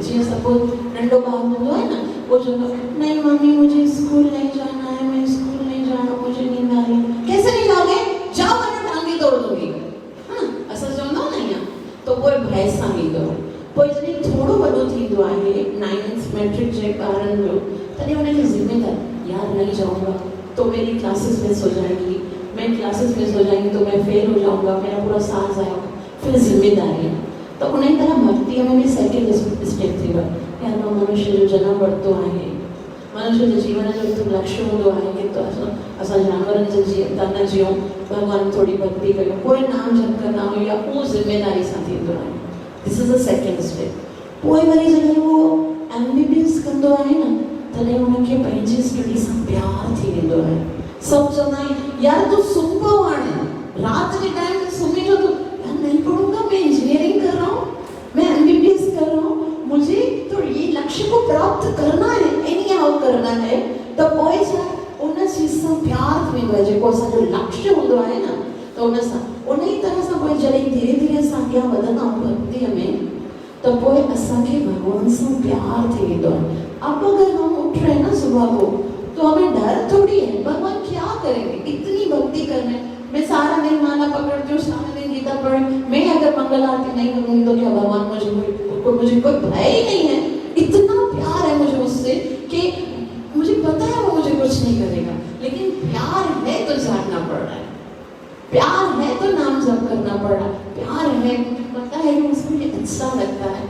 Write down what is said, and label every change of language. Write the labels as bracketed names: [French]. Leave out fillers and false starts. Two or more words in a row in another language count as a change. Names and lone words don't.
[Sindhi] जीअं सपोज नंढो ॿारु हूंदो आहे न, वो चवंदो [Hindi] नहीं मम्मी मुझे स्कूल नहीं जाना है, मैं स्कूल नहीं जाना, मुझे नींद आ रही है। कैसे नहीं जाओगे, जाओ वरना टांगी तोड़ दूंगी, [Sindhi] हाँ असां चवंदा आहियूं न ईअं। तो पोइ भय सां ईंदो। पोइ जॾहिं थोरो वॾो थींदो आहे 9th मैट्रिक जे ॿारनि जो, तॾहिं उनखे ज़िम्मेदारी, [Hindi] यार नहीं जाऊंगा तो मेरी क्लासेस मिस हो जाएंगी, मैं क्लासेस मिस हो जाएंगी तो मैं फेल हो जाऊंगा, मेरा पूरा साल जाएगा। फिर जिम्मेदारी। [Sindhi] तो उन तरह भक्ति में भी सेकेंड स्टेप थी वियो। यार मनुष्य जो जन्म वरितो आहे, मनुष्य जो जीवन जो हिकु लक्ष्य हूंदो आहे कि तो असां जानवरनि जे न जियूं, भॻवान थोड़ी भक्ति कयूं, पोइ नाम जप कंदा आहियूं, या उहो ज़िम्मेदारी सां थींदो आहे। [English] this is the second step. [Sindhi] पोइ वरी जॾहिं उहो MBBS कंदो आहे न, तॾहिं उनखे पंहिंजी स्टडी सां प्यार थी वेंदो आहे। सभु चवंदा आहिनि यार तूं सुम्ही पओ, हाणे राति जे टाइम ते सुम्ही जो, [Hindi] तूं नहीं पढ़ूंगा, मैं इंजीनियरिंग कर रहा हूँ, मैं MBBS कर रहा हूँ, मुझे तो ये लक्ष्य को प्राप्त करना है, [English] any how [Hindi] करना है। [Sindhi] तो पोइ छा उन चीज़ सां प्यार थी वेंदो आहे, जेको असांजो लक्ष्य हूंदो आहे न, त उन सां उन ई तरह सां पोइ जॾहिं धीरे धीरे असां अॻियां वधंदा आहियूं भक्तिअ में, तो पोइ असांखे भगवान से प्यार थी वेंदो आहे। [Hindi] अब अगर हम उठ रहे हैं ना सुबह को, तो हमें डर थोड़ी है, भगवान क्या करेंगे, इतनी भक्ति करने, मैं सारा दिन माला पकड़ती हूँ, सारा दिन गीता पढ़, मैं अगर मंगल आरती नहीं करूँगी तो क्या भगवान मुझे कोई भय ही नहीं है। इतना प्यार है मुझे उससे कि मुझे पता है वो मुझे कुछ नहीं करेगा, लेकिन प्यार है तो जागना पड़ रहा है, प्यार है तो नाम जप करना पड़ रहा है, प्यार है पता है कि उसको ये अच्छा लगता है।